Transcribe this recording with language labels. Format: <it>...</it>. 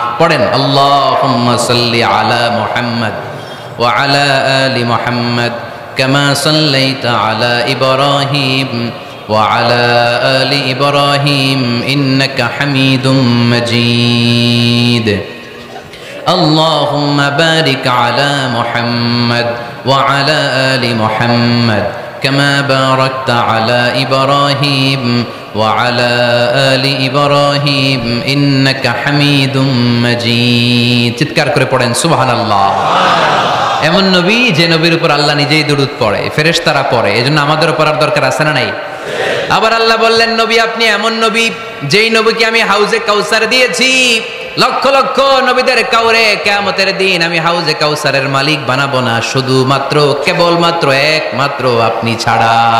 <bn>পড়েন</bn> <ar>আল্লাহুম্মা সাল্লি আলা মুহাম্মদ ওয়া আলা আলি মুহাম্মদ কামা সাল্লাইতা আলা ইব্রাহিম ওয়া আলা আলি ইব্রাহিম ইন্নাকা হামিদুম মাজিদ। اللهم بارك على محمد وعلى آل محمد كما باركت على إبراهيم وعلى آل إبراهيم إنك حميد مجيد।</ar> <bn>চিৎকার করে পড়েন সুবহানাল্লাহ। এমন নবী যে নবীর উপর আল্লাহ নিজেই দুরূদ পড়ে, ফেরেশতারা পড়ে, এজন্য আমাদের উপর আর দরকার আছে না নাই? আবার আল্লাহ বললেন, নবী আপনি এমন নবী যেই নবীকে আমি হাউজে কাউসার দিয়েছি, লক্ষ লক্ষ নবীদের কাউরে কিয়ামতের দিন আমি হাউজে কাউসারের মালিক বানাবো না, শুধুমাত্র কেবলমাত্র একমাত্র আপনি ছাড়া।</bn>